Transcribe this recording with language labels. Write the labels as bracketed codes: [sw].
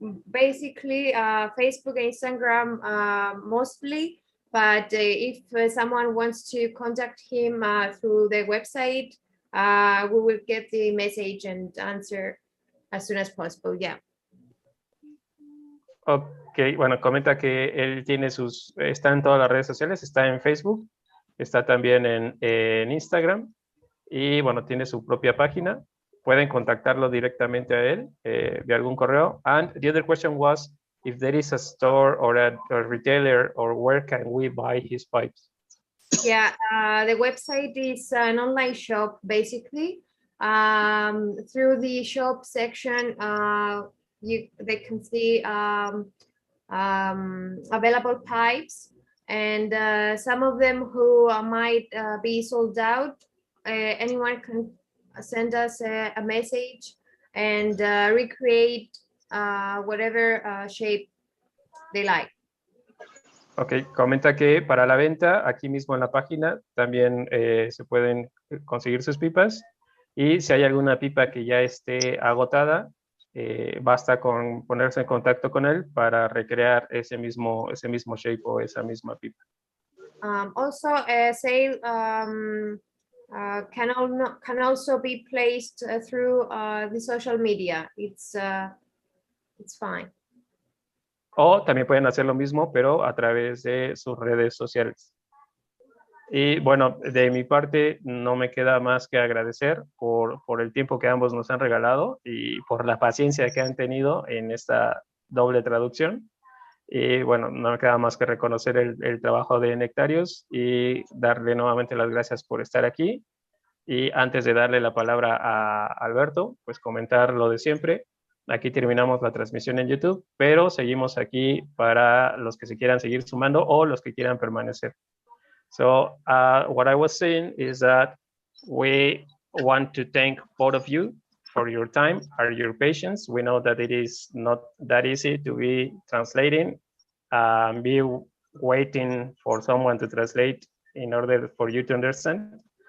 [en] Basically, Facebook, Instagram, mostly. But if someone wants to contact him through the website, we will get the message and answer as soon as possible. Yeah. [es] Ok, bueno, comenta que él tiene está en todas las redes sociales, está en Facebook, está también en Instagram y bueno, tiene su propia página. Pueden contactarlo directamente a él vía algún correo. [en] And the other question was if there is a store or a retailer or where can we buy his pipes? Yeah, the website is an online shop, basically. Through the shop section, they can see available pipes, and some of them who might be sold out. Anyone can send us a message and recreate whatever shape they like. [es] Ok, comenta que para la venta, aquí mismo en la página, también se pueden conseguir sus pipas. Y si hay alguna pipa que ya esté agotada, basta con ponerse en contacto con él para recrear ese mismo shape o esa misma pipa. [en] Also, a sale can also be placed through the social media. It's fine. [es] O también pueden hacer lo mismo, pero a través de sus redes sociales. Y bueno, de mi parte no me queda más que agradecer por el tiempo que ambos nos han regalado y por la paciencia que han tenido en esta doble traducción. Y bueno, no me queda más que reconocer el trabajo de Nektarios y darle nuevamente las gracias por estar aquí. Y antes de darle la palabra a Alberto, pues comentar lo de siempre. Aquí terminamos la transmisión en YouTube, pero seguimos aquí para los que se quieran seguir sumando o los que quieran permanecer. [en] So what I was saying is that we want to thank both of you for your time and your patience. We know that it is not that easy to be translating, be waiting for someone to translate in order for you to understand.